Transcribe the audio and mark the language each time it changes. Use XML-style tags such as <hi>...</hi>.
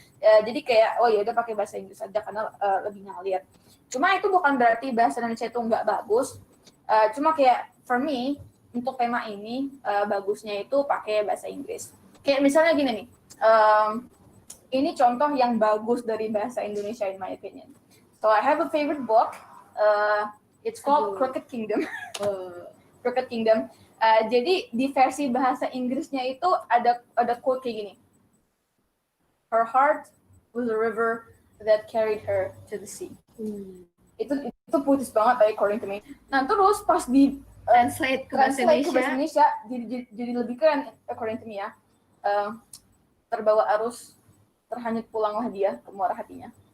<id>Jadi kayak oh ya udah pakai bahasa Inggris aja karena lebih ngalir. Cuma itu bukan berarti bahasa Indonesia itu nggak bagus. Cuma kayak</id> <en>for me</en> <id>untuk tema ini bagusnya itu pakai bahasa Inggris. Kayak misalnya gini nih, ini contoh yang bagus dari bahasa Indonesia</id> <en>in my opinion. So I have a favorite book, it's called Crooked Kingdom. Crooked Kingdom.</en> <id>Jadi di versi bahasa Inggrisnya itu ada quote kayak gini.</id> <en>Her heart was a river that carried her to the sea.</en> <id>Itu putus banget</id> <en>according to me.</en> <id>Nah terus pas di Translate ke bahasa Indonesia jadi lebih keren</id> <en>according to me</en> <id>ya. Terbawa arus, terhanyut pulanglah dia ke muara hatinya.</id>